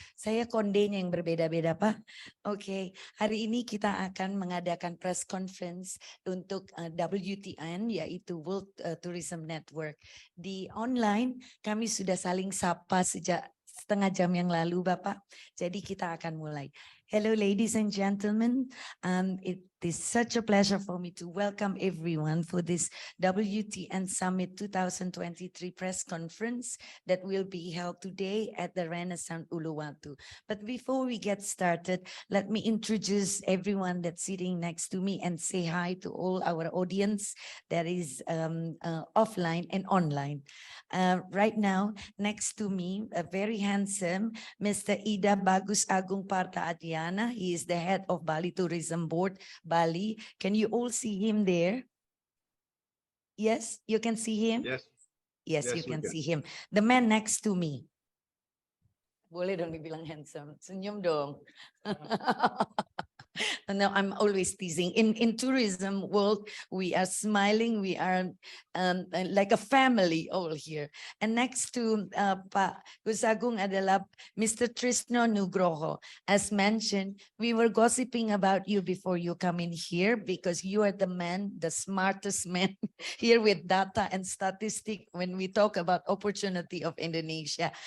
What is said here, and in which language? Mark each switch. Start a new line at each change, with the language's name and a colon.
Indonesian: Saya kondenya yang berbeda-beda Pak. Oke, hari ini kita akan mengadakan press conference untuk WTN, yaitu World Tourism Network. Di online kami sudah saling sapa sejak setengah jam yang lalu Bapak. Jadi kita akan mulai.
English: Hello ladies and gentlemen, it is such a pleasure for me to welcome everyone for this WTN Summit 2023 press conference that will be held today at the Renaissance Uluwatu. But before we get started, let me introduce everyone that's sitting next to me and say hi to all our audience that is offline and online. Right now, next to me, a very handsome Mr. Ida Bagus Agung Parta Adiana. He is the head of Bali Tourism Board, Bali. Can you all see him there? Yes, you can see him? Yes, you can see him. The man next to me.
Indonesian: Boleh dong dibilang handsome. Senyum dong.
English: No, I'm always teasing. In tourism world, we are smiling. We are like a family all here. And next to Pak Gus Agung adalah Mr. Trisno Nugroho. As mentioned, we were gossiping about you before you come in here because you are the man, the smartest man here with data and statistic when we talk about opportunity of Indonesia.